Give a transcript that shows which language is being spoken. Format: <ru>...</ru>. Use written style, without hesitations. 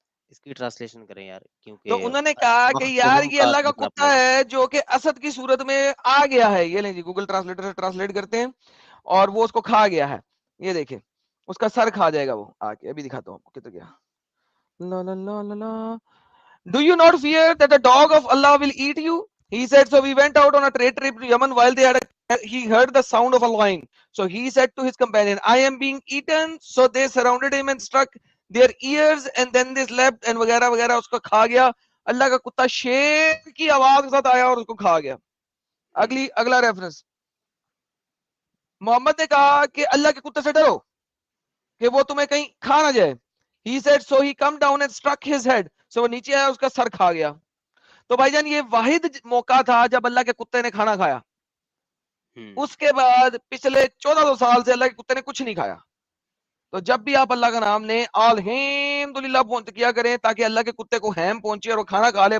<ur>اس کی ٹرانسلیشن کریں یار، کیونکہ تو انہوں نے کہا کہ یار یہ اللہ کا کتا ہے جو کہ اسد کی صورت میں آ گیا ہے. یہ لیں جی گوگل ٹرانسلیٹر سے ٹرانسلیٹ کرتے ہیں اور وہ اس کو کھا گیا ہے. یہ دیکھیں اس کا سر کھا جائے گا وہ. آ کے ابھی دکھاتا ہوں کتنے گیا. لا لا لا لا لا.</ur> <en>Do you not fear that the dog of Allah will eat you? He said, so we went out on a trade trip to Yemen while he heard the sound of a lion. So he said to his companion, I am being eaten. So they surrounded him and struck their ears and then they slept and</en> <ur>وغیرہ وغیرہ. اس کو کھا گیا. اللہ کا کتا شیر کی آواز کے ساتھ آیا اور اس کو کھا گیا. اگلا ریفرنس. محمد نے کہا کہ اللہ کے کتے سے ڈرو کہ وہ تمہیں کہیں کھا نہ جائے.</ur> <en>He said, so he come down and struck his head.</en> <ur>So وہ نیچے آیا اس کا سر کھا گیا. تو بھائی جان یہ واحد موقع تھا جب اللہ کے کتے نے کھانا کھایا. اس کے بعد پچھلے 1400 سال سے اللہ کے کتے نے کچھ نہیں کھایا. تو جب بھی آپ اللہ کا نام لیں الحمدللہ کیا کریں تاکہ اللہ کے کتے کو ہیم پہنچے اور وہ کھانا کھا لے.</ur>